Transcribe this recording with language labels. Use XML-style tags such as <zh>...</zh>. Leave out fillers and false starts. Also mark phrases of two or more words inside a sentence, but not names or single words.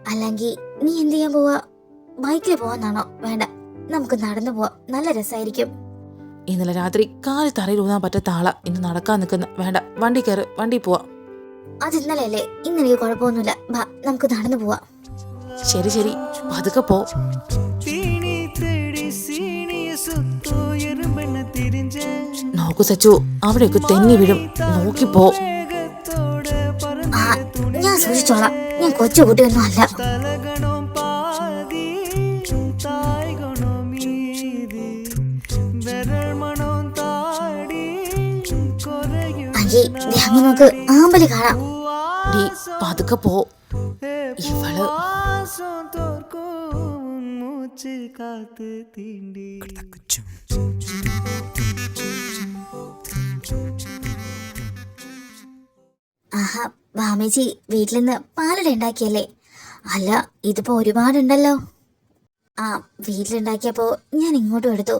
<ml>അല്ലെങ്കിൽ നീ എന്ത് ചെയ്യാൻ പോവാ? ബൈക്കിൽ പോവാന്നാണോ? വേണ്ട, നമുക്ക് നടന്നു പോവാം, നല്ല രസമായിരിക്കും. ഇന്നലെ രാത്രി കാല് തറയിൽ ഊന്നാൻ പറ്റാത്ത ആളാ ഇന്ന് നടക്കാൻ നിൽക്കുന്ന. വേണ്ട, വണ്ടി കയറ്, വണ്ടി പോവാ. അത് ഇന്നലെയല്ലേ, ഇന്നെനിക്ക് കുഴപ്പമൊന്നുമില്ല. വാ, നമുക്ക് നടന്നു പോവാം. ശരി ശരി, പതുക്കെ പോ.</ml> <ta>தீனி தேடி சீனிய சுத்தோ எறும்பெண்ண திரிஞ்ச</ta> <ml>നോക്കു സച്ചു, അവിടെയൊക്കെ തെന്നി വീഴും, നോക്കിപ്പോ.</ml> <ta>மேகத்தோட ആ, பறந்து</ta> <ml>ഞാൻ സൂക്ഷിച്ചോളാം. ഞാൻ കൊച്ചു കുട്ടിയൊന്നും അല്ല.</ml> <ta>தலகணம் பாதி தாய்கணம் மீதி விரல் மனம் தாடி குறையும்</ta> <ml>അങ്കി, ദേ അങ്ങ് നോക്ക്, ആമ്പല് കാണാം. ഡി, പതുക്കെ പോ. ഇവള്</ml> <ta>வாசம் தோற்கும் மூச்சு காத்து தீண்டி</ta> <ml>ആഹാ, വാമേച്ചി വീട്ടിൽ നിന്ന് പാലട ഉണ്ടാക്കിയല്ലേ? അല്ല, ഇതിപ്പോ ഒരുപാടുണ്ടല്ലോ. ആ, വീട്ടിലുണ്ടാക്കിയപ്പോ ഞാൻ ഇങ്ങോട്ടും എടുത്തു.</ml>